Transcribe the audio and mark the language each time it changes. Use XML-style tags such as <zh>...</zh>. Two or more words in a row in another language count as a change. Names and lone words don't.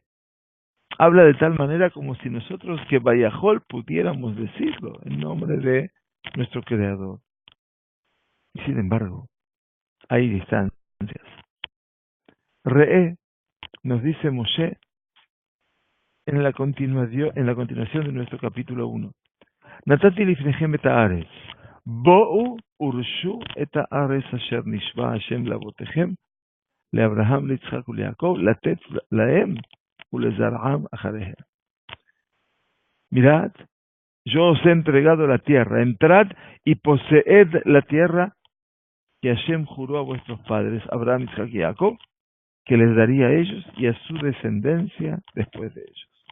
<es>Habla de tal manera como si nosotros que Vayahol pudiéramos decirlo en nombre de nuestro Creador. Y sin embargo, hay distancias. Re'e, nos dice Moshe en la continuación de nuestro capítulo 1.</es> <he>נתתי לפניכם את הארץ, באו ורשו את הארץ אשר נשבע השם לאבותיכם, לאברהם, ליצחק וליעקב, לתת להם ולזרעם אחריהם.</he> <es>Mirad, yo os he entregado la tierra, entrad y poseed la tierra que Hashem juró a vuestros padres, Abraham, Yitzchak y Jacob, que les daría a ellos y a su descendencia después de ellos.</es>